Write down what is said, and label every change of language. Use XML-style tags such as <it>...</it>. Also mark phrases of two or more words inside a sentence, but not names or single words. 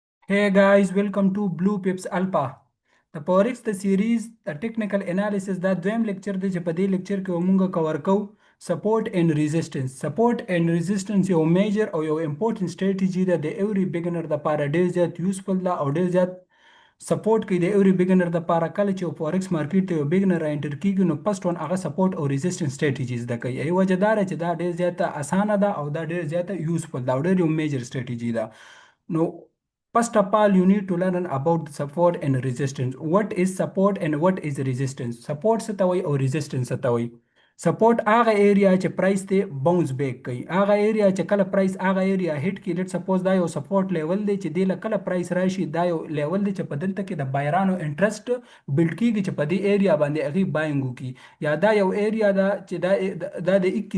<en>Hey guys, welcome to Blue Pips Alpha. The Forex the series, the technical analysis</en> <ps>دا دویم lecture دی چې په دې lecture کې موږ کور کوو</ps> <en>support and resistance. Support and resistance</en> <ps>یو major او یو important strategy ده د</ps> <en>every beginner</en> <ps>د پاره ډیر زیات useful ده او ډیر زیات سپورټ کوي د</ps> <en>every beginner</en> <ps>د پاره کله چې</ps> <en>forex market</en> <ps>ته یو beginner را انټر کیږي نو</ps> <en>first one</en> <ps>هغه سپورټ او</ps> <en>resistance strategies</en> <ps>د کوي ای وجه دار چې دا ډیر زیات اسانه ده او دا ډیر زیات useful ده او ډیر یو major strategy ده نو</ps> <en>First of all, you need to learn about support and resistance. What is support and what is resistance?</en> <ps>Support څه ته وایي او resistance څه ته وایي؟ سپورټ هغه ایریا چې پرایس ته</ps> <en>bounce back</en> <ps>کوي هغه ایریا چې کله پرایس هغه ایریا هټ کی</ps> <en>let suppose</en> <ps>دا یو</ps> <en>support level</en> <ps>دی چې د کله پرایس راشي دا یو لیول دی چې په دلته کې د بایرانو</ps> <en>interest build</en> <ps>کیږي چې په دې ایریا باندې هغه باینګ وکي یا دا یو ایریا دا چې دا د 21</ps>